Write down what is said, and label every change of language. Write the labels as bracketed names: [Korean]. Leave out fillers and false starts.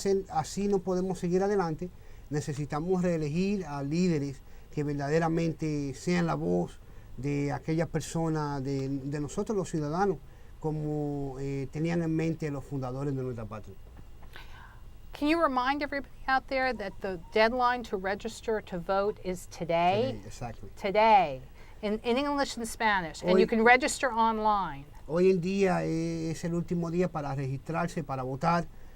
[Spanish] Así no podemos seguir adelante. Necesitamos reelegir a líderes que verdaderamente sean la voz de aquellas personas, de nosotros los ciudadanos, como tenían en mente los fundadores de nuestra patria. [English] Can you remind everybody out there that the deadline to register to vote is today? Today, exactly. Today, in English and Spanish, and you can register online. [Spanish] Hoy en día es el último día para registrarse, para votar.